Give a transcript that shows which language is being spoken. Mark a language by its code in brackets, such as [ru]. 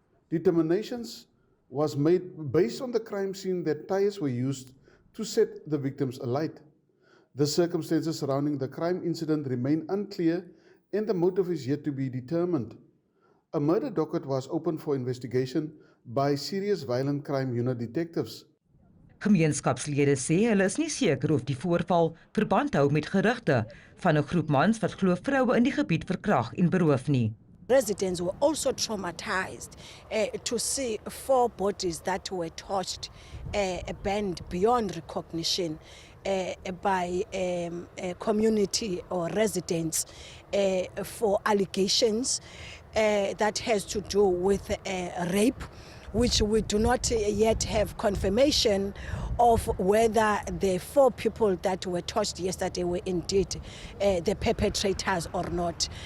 [en] Determinations was made based on the crime scene that tires were used to set the victims alight. The circumstances surrounding the crime incident remain unclear and the motive is yet to be determined. A murder docket was opened for investigation by Serious Violent Crime Unit detectives. [af] Gemeenskapslede sê hulle is nie seker of die voorval verband hou met gerugte van 'n groep mans wat glo vroue in die gebied verkrag en beroof nie. [en] Residents were also traumatized to see 4 bodies that were torched, burned beyond recognition by community or residents for allegations that has to do with rape, which we do not yet have confirmation of whether the 4 people that were torched yesterday were indeed the perpetrators or not.